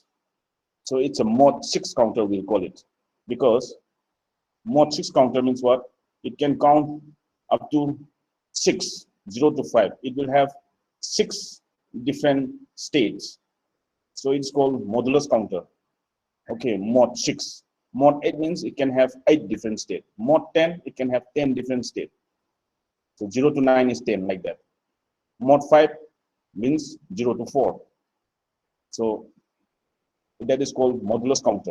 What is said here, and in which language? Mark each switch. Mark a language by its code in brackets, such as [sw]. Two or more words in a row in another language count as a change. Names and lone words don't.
[en] So it's a mod 6 counter, we'll call it. Because mod 6 counter means what? It can count up to 6, 0 to 5. It will have 6 different states. So it's called modulus counter. Okay, mod 6. Mod 8 means it can have 8 different states. Mod 10, it can have 10 different states. So 0 to 9 is 10, like that. Mod 5 means 0 to 4. So that is called modulus counter.